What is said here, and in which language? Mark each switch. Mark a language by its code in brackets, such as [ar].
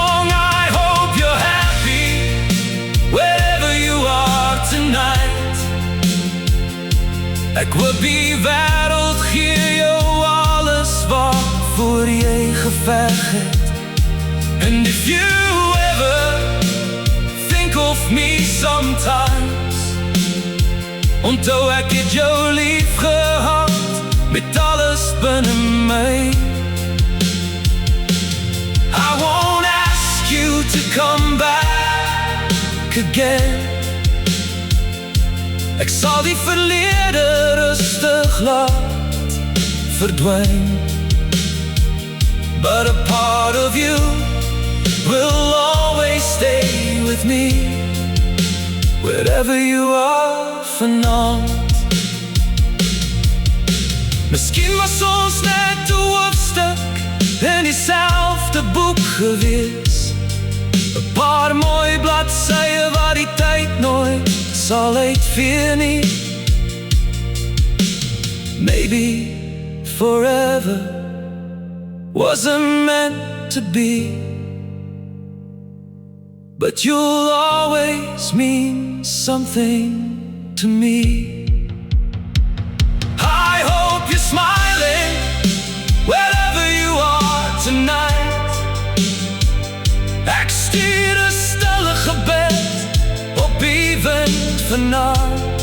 [en] I hope you're happy wherever you are tonight. [af] Ek hoop die wêreld gee jou alles waarvoor jy geveg het. [en] And if you ever think of me sometimes, [af] onthou ek het jou lief gehad met alles binne my. [en] I won't ask you to come back again. [af] Ek sal die verlede rustig laat verdwyn. [en] But a part of you will always stay with me, wherever you are vanaand. [af] Miskien was ons net 'n hoofstuk in dieselfde boek gewees, 'n paar mooi bladsye wat die tyd nooit sal uitvee nie. [en] Maybe forever wasn't meant to be, but you'll always mean something to me. I hope you're smiling wherever you are tonight. [af] Ek stuur 'n stille gebed op die wind vanaand.